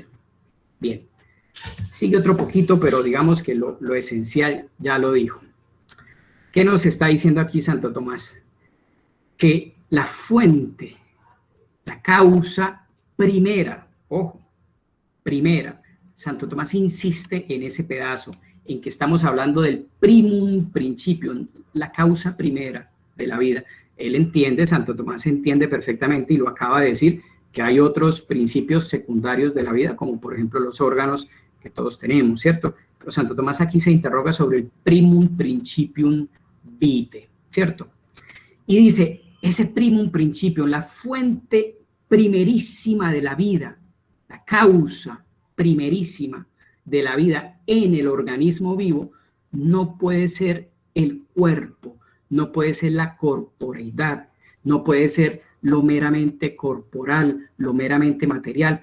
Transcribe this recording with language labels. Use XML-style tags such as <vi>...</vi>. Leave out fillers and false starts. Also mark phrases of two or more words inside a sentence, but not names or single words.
<es>Bien, sigue otro poquito, pero digamos que lo esencial ya lo dijo. ¿Qué nos está diciendo aquí Santo Tomás? Que la fuente, la causa primera, ojo, primera, Santo Tomás insiste en ese pedazo, en que estamos hablando del</es> <la>primum principium,</la> <es>la causa primera de la vida. Él entiende, Santo Tomás entiende perfectamente, y lo acaba de decir, que hay otros principios secundarios de la vida, como por ejemplo los órganos que todos tenemos, ¿cierto? Pero Santo Tomás aquí se interroga sobre el</es> <la>primum principium vitae,</la> <es>¿cierto? Y dice, ese</es> <la>primum principium,</la> <es>la fuente primerísima de la vida, la causa primerísima de la vida en el organismo vivo, no puede ser el cuerpo, no puede ser la corporeidad, no puede ser lo meramente corporal, lo meramente material.</es>